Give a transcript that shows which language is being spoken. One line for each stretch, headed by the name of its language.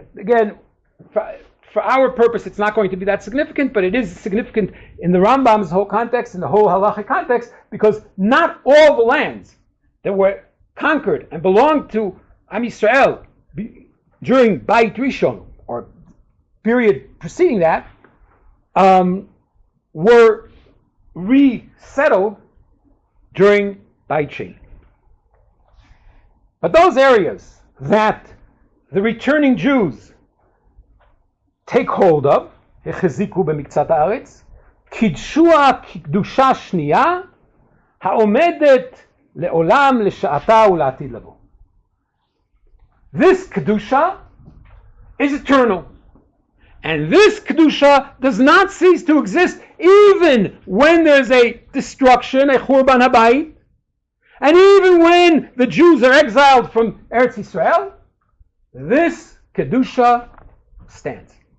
English: Again, for our purpose, it's not going to be that significant, but it is significant in the Rambam's whole context, in the whole halachic context, because not all the lands that were conquered and belonged to Am Yisrael during Beit Rishon, or period preceding that, were resettled during Beit Sheni. But those areas that the returning Jews take hold of,
Hebrew: החזיקו במקצת הארץ, קידשוה כקדושה שנייה, העומדת לעולם לשעתה ולעתיד לבוא.
English: This Kedusha is eternal. And this Kedusha does not cease to exist even when there's a destruction, a Churban Habayit, and even when the Jews are exiled from Eretz Yisrael. This Kedusha stands.